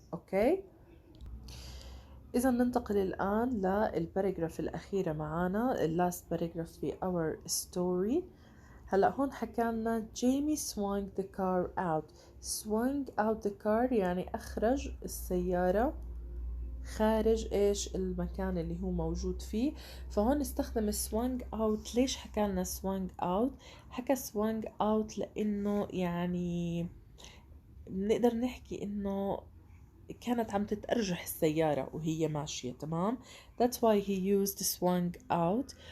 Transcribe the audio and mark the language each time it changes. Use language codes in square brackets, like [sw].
[ar] أوكي، إذا ننتقل الآن للباراجراف الأخيرة معانا [en] last paragraph [ar] في [en] our story. [ar] هلا هون حكالنا [en] Jamie swung the car [ar] يعني أخرج السيارة خارج إيش المكان اللي هو موجود فيه. فهون استخدم swung out. ليش حكالنا swung out؟ حكى swung out لأنه يعني بنقدر نحكي إنه كانت عم تتأرجح السيارة وهي ماشية. تمام، [en] that's why he used swung out.